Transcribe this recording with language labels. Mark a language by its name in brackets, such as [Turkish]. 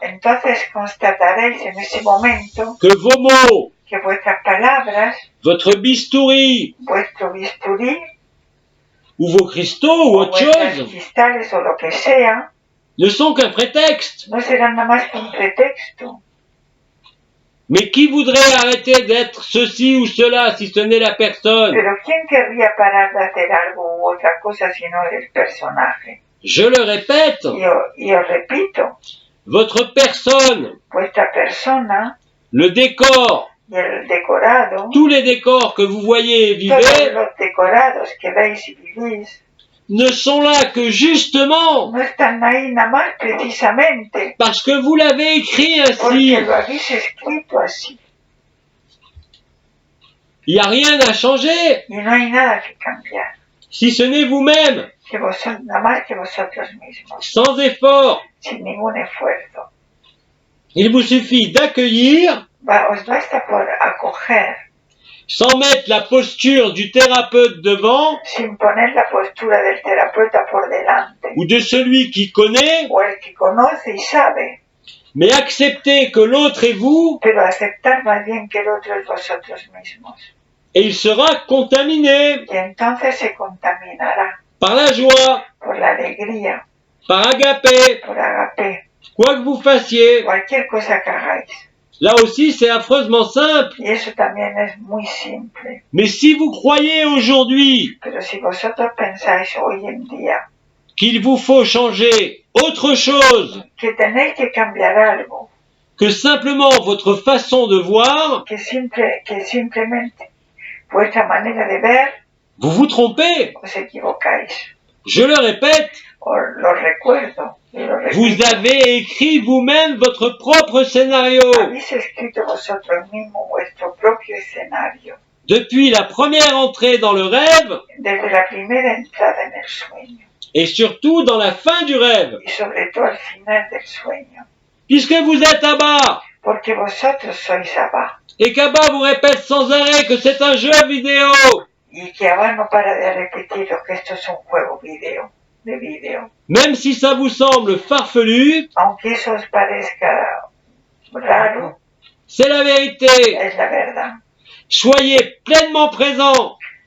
[Spanish] Entonces constataréis en ese momento [French] que vos mots, [Spanish] que vuestras palabras, [French] votre bistouri [Spanish] vuestro bisturí, [French] ou vos cristaux ou [Spanish] o [French] autre [Spanish] vuestros [French] chose [Spanish] cristales o lo que sea, [French] ne sont qu'un prétexte. [Spanish] no serán nada más que un pretexto. [French] Mais qui voudrait arrêter d'être ceci ou cela si ce n'est la personne? [Spanish] Pero ¿quién querría parar de hacer algo u otra cosa si no el personaje? [French] Je le répète, [Spanish] Y os repito, [French] votre personne, [Spanish] vuestra persona [French] le décor, [Spanish] y el decorado, [French] tous les décors que vous voyez et [Spanish] todos [French] vivez [Spanish] los decorados que veis y vivís, [French] ne sont là que justement [Spanish] no están ahí nada más precisamente [French] parce que vous l'avez écrit ainsi. [Spanish] porque lo habéis escrito así. [French] Il n'y a rien à changer, [Spanish] Y no hay nada que cambiar, [French] si ce n'est vous-même, [Spanish] nada más que vosotros mismos, [French] sans effort. [Spanish] sin ningún esfuerzo. [French] Il vous suffit d'accueillir, [Spanish] Os basta por acoger, [French] sans mettre la posture du thérapeute devant [Spanish] sin poner la postura del terapeuta por delante, [French] ou de celui qui connaît, [Spanish] o el que conoce y sabe, [French] mais accepter que l'autre est vous [Spanish] pero aceptar más bien que el otro es vosotros mismos. [French] et il sera contaminé [Spanish] Y entonces se contaminará [French] par la joie, [Spanish] por la alegría, [French] par agapé, [Spanish] por agape, [French] quoi que vous fassiez. [Spanish] cualquier cosa que hagáis. [French] Là aussi, c'est affreusement simple. [Spanish] Y eso también es muy simple. [French] Mais si vous croyez aujourd'hui [Spanish] Pero si vosotros pensáis hoy en día [French] qu'il vous faut changer autre chose [Spanish] que tenéis que cambiar algo, [French] que simplement votre façon de voir, [Spanish] que simplemente vuestra manera de ver, [French] vous vous trompez. [Spanish] os equivocáis. [French] Je le répète, [Spanish] Os lo recuerdo y lo [French] vous [Spanish] repito. [French] avez écrit vous-même votre propre scénario. [Spanish] Habéis escrito vosotros mismos vuestro propio escenario. [French] Depuis la première entrée dans le rêve [Spanish] Desde la primera entrada en el sueño [French] et surtout dans la fin du rêve. [Spanish] y sobre todo al final del sueño. [French] Puisque vous êtes à bas [Spanish] Porque vosotros sois Abba. [French] et qu'Abba vous répète sans arrêt que c'est un jeu vidéo, [Spanish] Y que Abba no para de repetiros que esto es un juego de vídeo. [French] même si ça vous semble farfelu, [Spanish] Aunque eso os parezca raro, [French] c'est la vérité. [Spanish] es la verdad. [French] Soyez pleinement présents